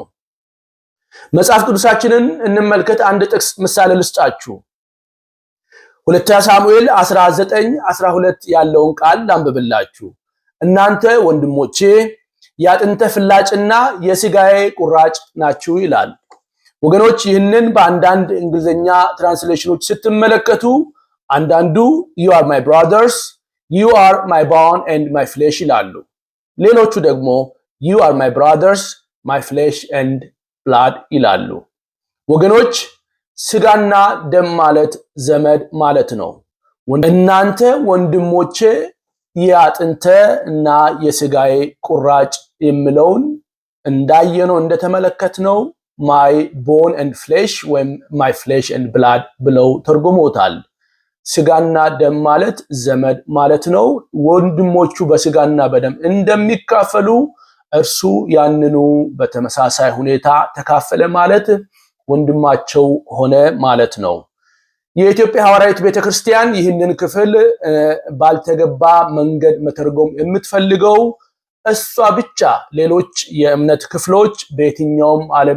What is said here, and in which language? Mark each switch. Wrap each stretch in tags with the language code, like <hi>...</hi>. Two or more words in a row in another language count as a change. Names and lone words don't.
<am>መጽሐፍ ቅዱሳችንን እንመልከት። አንድ ጥቅስ ምሳሌ ልስጣችሁ። ሁለተኛ ሳሙኤል 19:12 ያለውን ቃል ላንብብላችሁ። እናንተ ወንድሞቼ የአጥንተ ፍላጭና የስጋዬ ቁራጭ ናችሁ ይላል። ወገኖች ይህንን በአንዳንድ እንግሊዘኛ ትራንስሌሽኖች ስትመለከቱ አንዳንዱ</am> <en>you are my brothers, you are my bone and my flesh</en> <am>ይላሉ። ሌሎቹ ደግሞ</am> <en>you are my brothers, my flesh and blood</en> <am>ይላሉ። ወገኖች ስጋና ደም ማለት ዘመድ ማለት ነው። እናንተ ወንድሞቼ የአጥንተ እና የስጋዬ ቁራጭ የሚለውን እንዳየነው እንደተመለከትነው</am> <en>my bone and flesh</en> <am>ወይም my</am> <en>flesh and blood</en> <am>ብለው ተርጉሞታል። ስጋና ደም ማለት ዘመድ ማለት ነው። ወንድሞቹ በስጋና በደም እንደሚካፈሉ እርሱ ያንኑ በተመሳሳይ ሁኔታ ተካፈለ ማለት ወንድማቸው ሆነ ማለት ነው። የኢትዮጵያ ሐዋርያዊት ቤተክርስቲያን ይህንን ክፍል ባልተገባ መንገድ መተርጎም የምትፈልገው እሷ ብቻ ሌሎች የእምነት ክፍሎች በየትኛውም ዓለም</am>